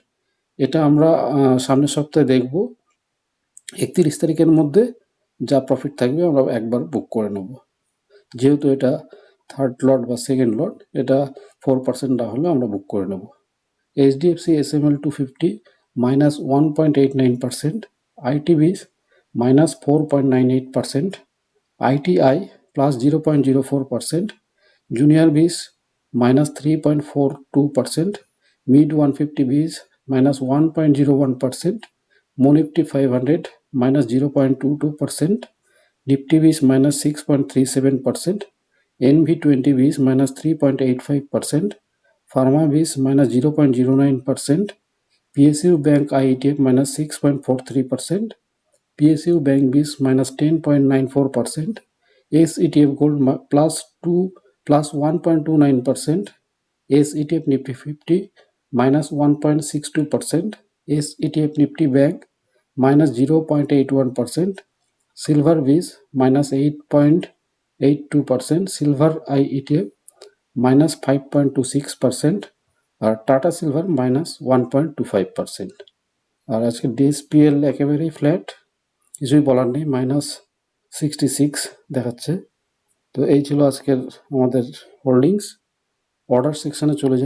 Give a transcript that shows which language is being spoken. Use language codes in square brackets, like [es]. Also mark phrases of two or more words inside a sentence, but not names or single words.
[bn] এটা আমরা সামনের সপ্তাহে দেখব। 31 তারিখের মধ্যে যা প্রফিট থাকবে আমরা একবার বুক করে নেব। যেহেতু এটা [en] third lot [bn] বা [en] second lot, [bn] এটা 4% না হলে আমরা বুক করে নেব। এইচডিএফসি এসএমএল 250 -1.89%, ITBs -4.98%, ITI +0.04%, Junior Bs -3.42%, Mid 150 Bs -1.01%, Monifty 500 -0.22%, Nifty Bs -6.37%, NV20 Bs -3.85%, Pharma Bs -0.09%, PSU Bank IETF -6.43%, PSU Bank Bs -10.94%, SETF Gold +1.29%, SETF Nifty 50 -1.62%, SETF Nifty Bank -0.81%, Silver Bs -8.82%, Silver IETF -5.26%, আর টাটা সিলভার -1.25%। আর আজকে ডিএসপিএল একেবারেই ফ্ল্যাট, কিছুই বলার নেই, -66 দেখাচ্ছে। তো এই ছিল আজকের আমাদের হোল্ডিংস। [en] order section [bn] চলে যাই।